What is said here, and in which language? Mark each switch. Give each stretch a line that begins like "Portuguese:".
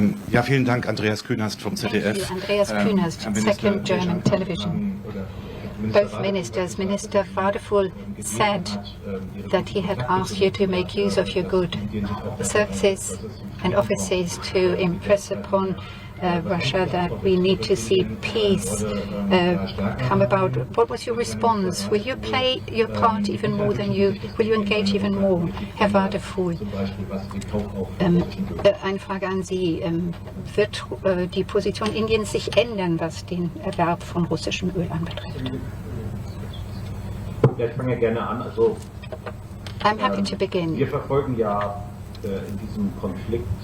German: Ja, vielen Dank, Andreas Kühnhast vom ZDF.
English: Thank you, Andreas Kühnhast, Second German Television. Both ministers, Minister Wadephul said that he had asked you to make use of your good services and offices to impress upon Russia that we need to see peace come about. What was your response? Will you play your part even more than will you engage even more, Herr Wadephul?
German: Eine Frage an Sie. Wird die Position Indiens sich ändern, was den Erwerb von russischem Öl anbetrifft? Ja, ich fange gerne an. Also,
English: I'm happy to begin.
German: Wir verfolgen ja in diesem Konflikt.